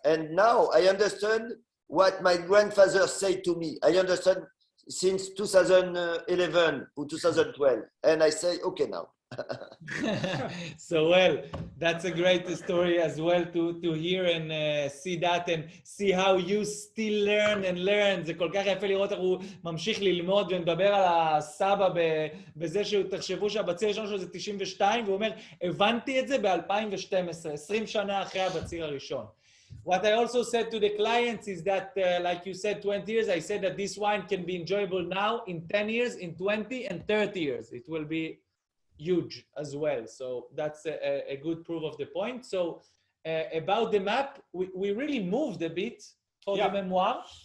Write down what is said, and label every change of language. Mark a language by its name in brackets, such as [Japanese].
[English] And now I understand what my grandfather said to me. I understand since 2011 or 2012, and I say, okay now. So well, that's a great story as well to hear and see that and see how you still learn and learn. [Hebrew] זה כל כך יפה לראות איך הוא ממשיך ללמוד ומדבר על הסבא בזה שתחשבו שהבציר הראשון שלו זה 92 והוא אומר הבנתי את זה ב-2012, 20 שנה אחרי הבציר הראשון. [English] What I also said to the clients is that, like you said, 20 years, I said that this wine can be enjoyable now, in 10 years, in 20 and 30 years. It will be huge as well. So that's a good proof of the point. So about the map, we really moved a bit for the memoir.